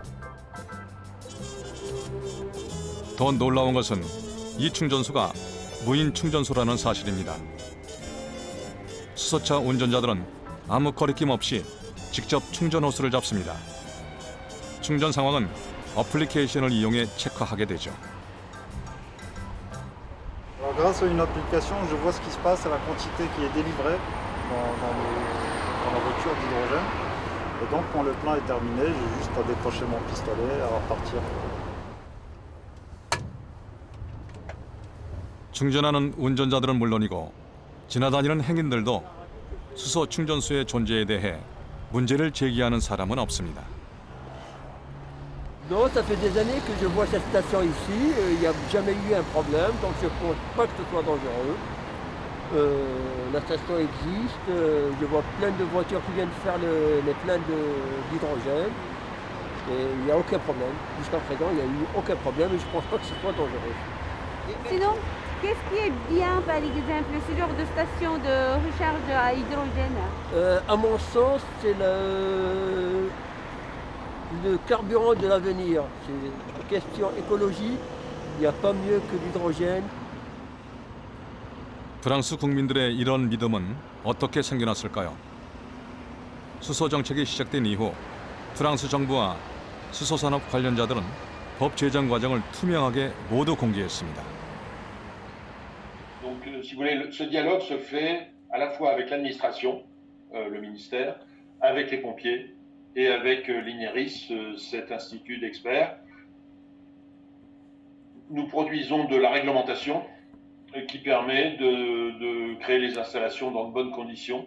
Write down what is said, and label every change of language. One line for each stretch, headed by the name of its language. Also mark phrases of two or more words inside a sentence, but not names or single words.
Korean: 더 놀라운 것은 이 충전소가 무인 충전소라는 사실입니다. 수소차 운전자들은 아무 거리낌 없이 직접 충전 호스를 잡습니다. 충전 상황은 어플리케이션을 이용해 체크하게 되죠.
French: Alors, grâce à une application, je vois ce qui se passe à la quantité qui est délivrée dans la voiture d'hydrogène. Et donc, quand le plein est terminé, j'ai juste à décrocher mon pistolet et à repartir.
Korean: 충전하는 운전자들은 물론이고 지나다니는 행인들도 수소 충전소의 존재에 대해 문제를 제기하는 사람은 없습니다.
French: Non, ça fait des années que je vois cette station ici, il n'y a jamais eu un problème, donc je ne pense pas que ce soit dangereux. La station existe, je vois plein de voitures qui viennent faire les pleins d'hydrogène, et il n'y a aucun problème. Jusqu'à présent, il n'y a eu aucun problème et je ne pense pas que ce soit dangereux. Sinon, qu'est-ce qui est bien, par exemple, ce genre de station de recharge à hydrogène? À mon sens, c'est le carburant de l'avenir. C'est une question écologie, il n'y a pas mieux que l'hydrogène.
Korean: 프랑스 국민들의 이런 믿음은 어떻게 생겨났을까요? 수소 정책이 시작된 이후 프랑스 정부와 수소 산업 관련자들은 법 제정 과정을 투명하게 모두 공개했습니다.
French: Donc, si vous voulez, ce dialogue se fait à la fois avec l'administration, le ministère, avec les pompiers et avec l'INERIS, cet institut d'experts. Nous produisons de la réglementation qui permet de créer les installations dans de bonnes conditions.